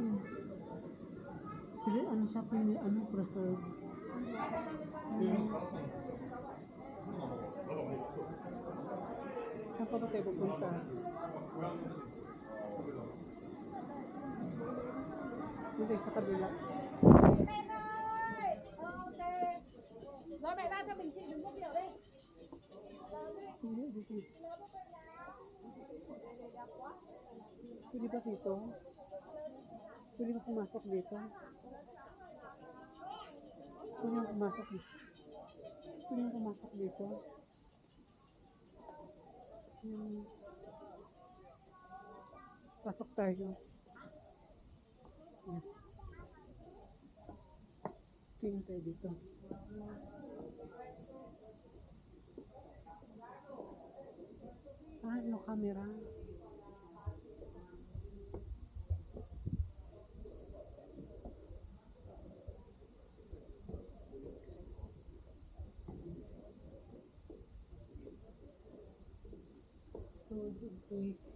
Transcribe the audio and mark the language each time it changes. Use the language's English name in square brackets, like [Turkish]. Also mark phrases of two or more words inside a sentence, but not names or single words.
[Filipino] Pili, ano siya? Pili, ano? Preserve. Saan pa ba tayo pupunta? Hindi sa kabila. [Vietnamese] Nói mẹ ra cho mình chị đừng có biểu đi. [Filipino] Hindi, dito. Pwede ba dito? Pwede ba pumasok dito? Pwede ba pumasok dito? Pwede ba pumasok dito? Pasok tayo. Tingin tayo dito. [English] Ah, no camera. So, okay.